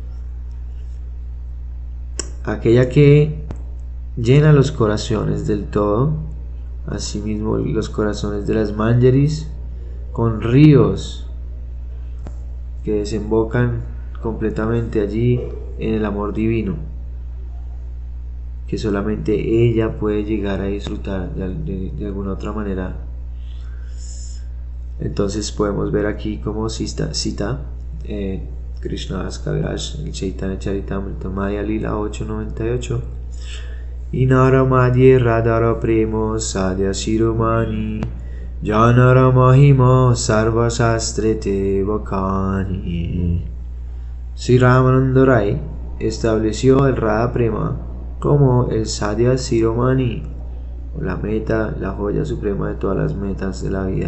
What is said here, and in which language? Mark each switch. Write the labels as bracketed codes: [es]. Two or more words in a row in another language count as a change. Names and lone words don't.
[es] Aquella que llena los corazones del todo, asimismo los corazones de las Manjaris, con ríos que desembocan completamente allí en el amor divino, que solamente ella puede llegar a disfrutar de alguna otra manera. Entonces podemos ver aquí como cita Krishnadas Kaviraj, el Chaitanya Charitamrita Maya Lila 898. [bn] ইঁহার মধ্যে রাধার প্রেম সাধ্য শিরোমণি যাঁহার মহিমা সর্ব শাস্ত্রেতে বাখানি. [es] Sri Ramananda Rai estableció el Radha Prema como el [sa] साध्य शिरोमणि, [es] la meta, la joya suprema de todas las metas de la vida.